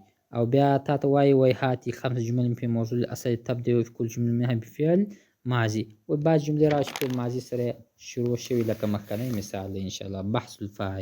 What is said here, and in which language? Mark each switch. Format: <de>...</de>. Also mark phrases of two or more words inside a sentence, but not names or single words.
<ps>او بیا تا ته وایي</ps> <ar>هاتي خمس جمل في موضوع الاصل تبدأ في كل جمله منها بفعل ماضي.</ar> <ps>و بعض جملې راوړه چې</ps> <ar>فعل ماضي</ar> <ps>سره شروع شوي، لکه مخکنی مثال دی انشاءالله.</ps> <ar>بحث الفاعل.</ar>